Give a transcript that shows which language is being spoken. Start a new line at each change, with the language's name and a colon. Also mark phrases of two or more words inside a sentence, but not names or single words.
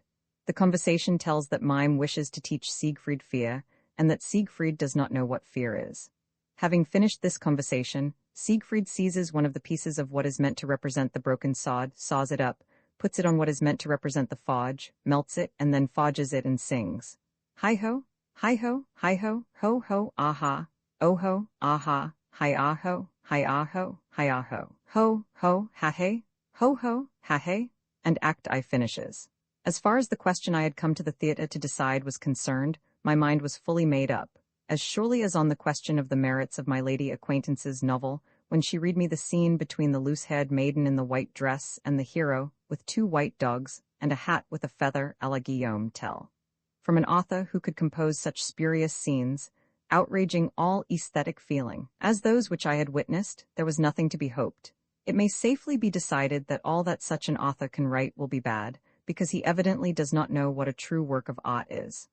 English: The conversation tells that Mime wishes to teach Siegfried fear, and that Siegfried does not know what fear is. Having finished this conversation, Siegfried seizes one of the pieces of what is meant to represent the broken sword, saws it up, puts it on what is meant to represent the forge, melts it, and then forges it and sings. Hi-ho, hi-ho, hi-ho, ho-ho, aha, oh-ho, aha, hi-ah-ho, hi-ah-ho, hi-ah-ho, ho-ho, ha-hey, ho-ho, ha-hey, and Act I finishes. As far as the question I had come to the theatre to decide was concerned, my mind was fully made up, as surely as on the question of the merits of my lady acquaintance's novel, when she read me the scene between the loose-haired maiden in the white dress and the hero with 2 white dogs and a hat with a feather
French: à la
English: Guillaume Tell. From an author who could compose such spurious scenes, outraging all aesthetic feeling. As those which I had witnessed, there was nothing to be hoped. It may safely be decided that all that such an author can write will be bad, because he evidently does not know what a true work of art is.